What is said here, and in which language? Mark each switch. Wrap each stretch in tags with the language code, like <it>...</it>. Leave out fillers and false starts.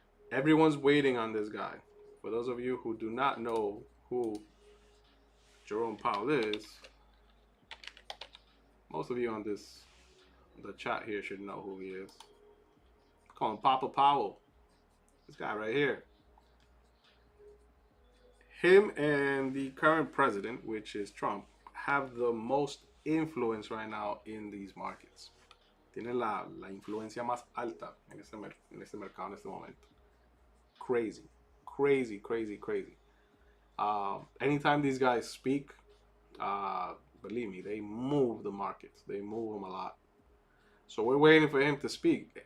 <en>Everyone's waiting on this guy. For those of you who do not know who Jerome Powell is, most of you on the chat here should know who he is. Call him Papa Powell. This guy right here. Him and the current president, which is Trump, have the most influence right now in these markets.</en> <es>Tiene la influencia más alta en este mercado en este momento.</es> <en>Crazy. Crazy, crazy, crazy. Anytime these guys speak, believe me, they move the markets. They move them a lot. So we're waiting for him to speak.</en>